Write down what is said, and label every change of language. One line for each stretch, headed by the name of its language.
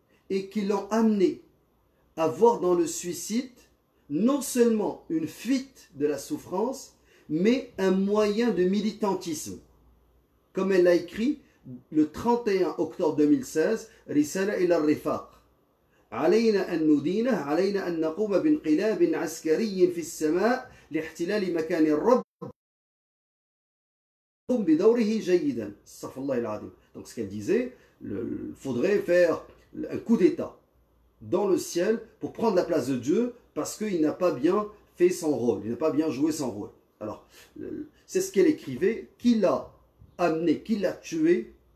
French: et qui l'ont amené à voir dans le suicide non seulement une fuite de la souffrance, mais un moyen de militantisme. Comme elle l'a écrit le 31 octobre 2016, Risala ila Rifaq.
Arabic: علينا أن ندينه علينا أن نقوم بانقلاب عسكري في السماء لاحتلال مكان الرب بدوره جيدا. استغفر الله العظيم.
French: Donc ce qu'elle disait, il faudrait faire un coup d'état dans le ciel pour prendre la place de Dieu parce qu'il n'a pas bien fait son rôle, il n'a pas bien joué son rôle. Alors, c'est ce qu'elle écrivait. Qui l'a amené, qui l'a tué?